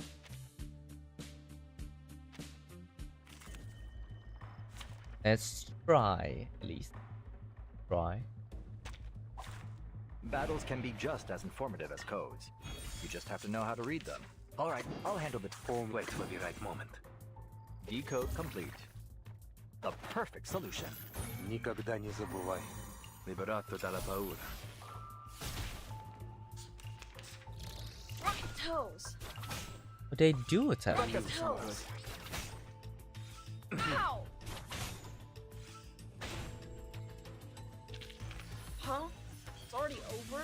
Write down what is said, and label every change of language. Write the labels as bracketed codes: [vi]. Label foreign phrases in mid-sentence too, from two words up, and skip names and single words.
[en] Let's try at least. Try. Battles can be just as informative as codes. You just have to know how to read them. Alright, I'll handle the form. Wait for the right moment. Decode complete. The perfect solution. [ru] Никогда не забывай. [it] Liberato dalla paura. [en] Rocket toes. But they do attack. Rocket toes. Ow. Huh? It's already over?